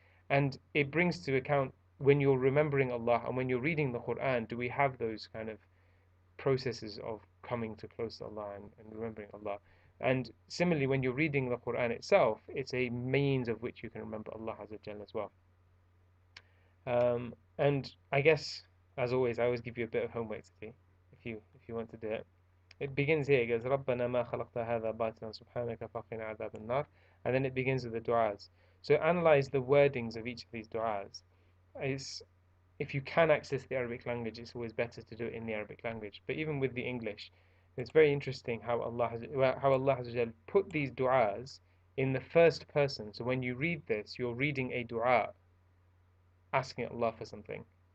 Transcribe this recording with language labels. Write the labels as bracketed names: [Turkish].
[English] And it brings to account when you're remembering Allah and when you're reading the Quran, do we have those kind of processes of coming to close to Allah and remembering Allah? And similarly, when you're reading the Quran itself, it's a means of which you can remember Allah as well. And I guess, as always, I always give you a bit of homework to do, if you want to do it. It begins here. It goes, [Arabic] رَبَّنَا مَا خَلَقْتَ هَذَا بَاطِلًا سُبْحَانَكَ فَقِنَا عَذَابَ النَّارِ. [English] And then it begins with the du'as. So analyze the wordings of each of these du'as. If you can access the Arabic language, it's always better to do it in the Arabic language. But even with the English, it's very interesting how Allah has put these du'as in the first person. So when you read this, you're reading a du'a, asking Allah for something.